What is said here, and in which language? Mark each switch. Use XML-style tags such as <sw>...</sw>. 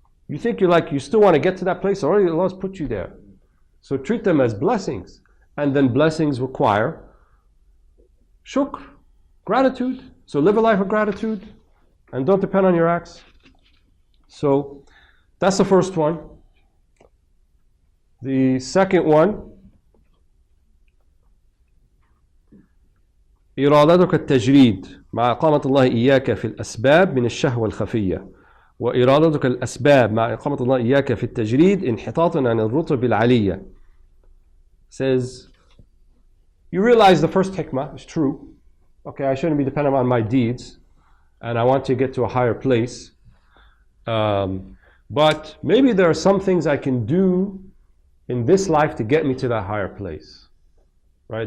<en>You think you still want to get to that place? Already Allah's put you there. So treat them as blessings. And then blessings require shukr, gratitude. So live a life of gratitude and don't depend on your acts. So that's the first one.</en> <ar>The second one, إرادتك التجريد مع إقامة الله إياك في الأسباب من الشهوة الخفية، وإرادتك الأسباب مع إقامة الله إياك في التجريد انحطاطا عن الرتب العالية.</ar> <en>Says, you realize the first hikmah is true. Okay, I shouldn't be dependent on my deeds, and I want to get to a higher place. But maybe there are some things I can do in this life to get me to that higher place. Right?</en>